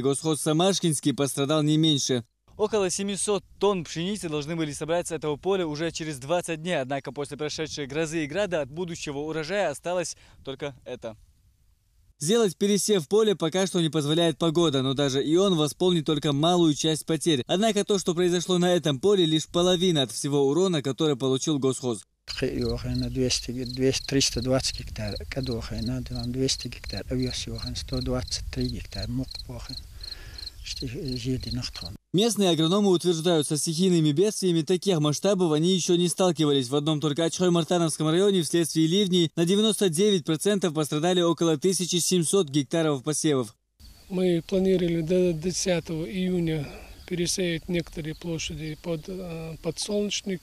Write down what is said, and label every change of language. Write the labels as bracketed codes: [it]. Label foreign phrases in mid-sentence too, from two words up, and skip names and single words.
[ru] Госхоз Самашкинский пострадал не меньше. Около 700 тонн пшеницы должны были собрать с этого поля уже через 20 дней. Однако после прошедшей грозы и града от будущего урожая осталось только это. Сделать пересев в поле пока что не позволяет погода, но даже и он восполнит только малую часть потерь. Однако то, что произошло на этом поле, лишь половина от всего урона, который получил госхоз. 320 гектар, 200 гектар, 123 гектар, Местные агрономы утверждают, со стихийными бедствиями таких масштабов они еще не сталкивались. В одном только Ачхой-Мартановском районе вследствие ливней на 99% пострадали около 1700 гектаров посевов. Мы планировали до 10 июня пересеять некоторые площади под подсолнечник.